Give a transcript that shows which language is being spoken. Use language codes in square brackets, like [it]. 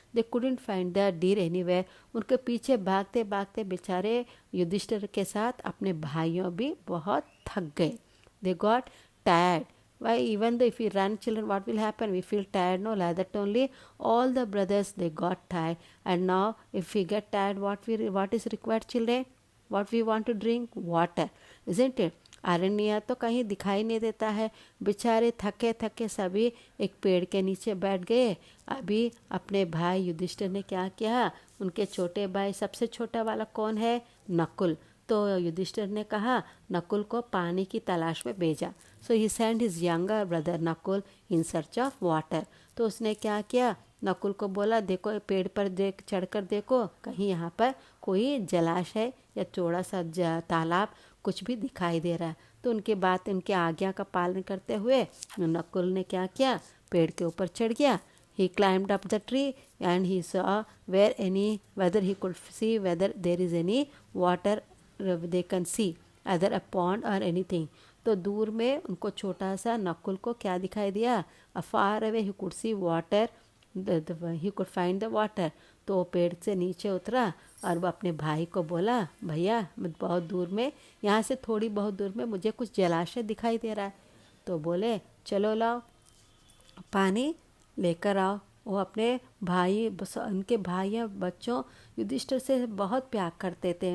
[en] They couldn't find the deer anywhere. [hi] उनके पीछे भागते भागते बेचारे युधिष्ठिर के साथ अपने भाइयों भी बहुत थक गए। [en] They got tired. Why, even though if we run children, what will happen? We feel tired, no? Like that only all the brothers, they got tired. And now if we get tired, what is required, children? What we want to drink? Water, isn't it? [hi] अरण्य तो कहीं दिखाई नहीं देता है। बेचारे थके थके सभी एक पेड़ के नीचे बैठ गए। अभी अपने भाई युधिष्ठिर ने क्या किया? उनके छोटे भाई, सबसे छोटा वाला कौन है? नकुल। तो युधिष्ठिर ने कहा नकुल को पानी की तलाश में भेजा। [en] So he send his younger brother Nakul in search of water. [hi] तो उसने क्या किया? नकुल को बोला देखो पेड़ पर देख, चढ़कर देखो कहीं यहाँ पर कोई जलाशय या चौड़ा सा तालाब कुछ भी दिखाई दे रहा है। तो उनके बात, उनके आज्ञा का पालन करते हुए नकुल ने क्या किया? पेड़ के ऊपर चढ़ गया। [en] He climbed up the tree and he saw whether he could see whether there is any water they can see, either a pond or anything. [hi] तो दूर में उनको छोटा सा नकुल को क्या दिखाई दिया? [en] Far away he could see water, he could find the water. [hi] तो वो पेड़ से नीचे उतरा और वो अपने भाई को बोला भैया बहुत दूर में, यहाँ से थोड़ी बहुत दूर में मुझे कुछ जलाशय दिखाई दे रहा है। तो बोले चलो लाओ पानी लेकर आओ। वो अपने भाई, उनके भाई बच्चों युधिष्ठिर से बहुत प्यार करते थे।